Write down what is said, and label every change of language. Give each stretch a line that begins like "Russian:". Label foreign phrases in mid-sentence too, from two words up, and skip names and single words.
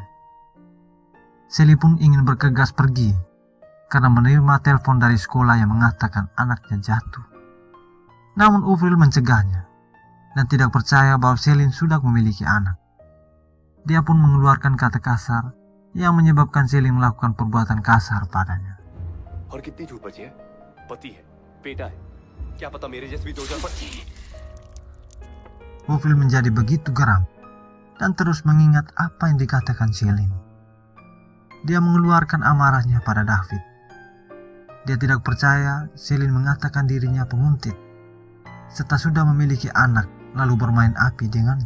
Indonesian: Selin pun ingin bergegas pergi karena menerima telepon dari sekolah yang mengatakan anaknya jatuh. Namun Ufil mencegahnya dan tidak percaya bahwa Selin sudah memiliki anak. Dia pun mengeluarkan kata kasar yang menyebabkan Selin melakukan perbuatan kasar padanya.
Hindi: और कितनी झूठ बची है? पति है, बेटा है. क्या पता मेरे जैसे भी दो चार
Indonesian: Ufil menjadi begitu geram dan terus mengingat apa yang dikatakan Selin. Dia mengeluarkan amarahnya pada David. Dia tidak percaya Selin mengatakan dirinya penguntit, serta sudah memiliki anak lalu bermain api dengannya.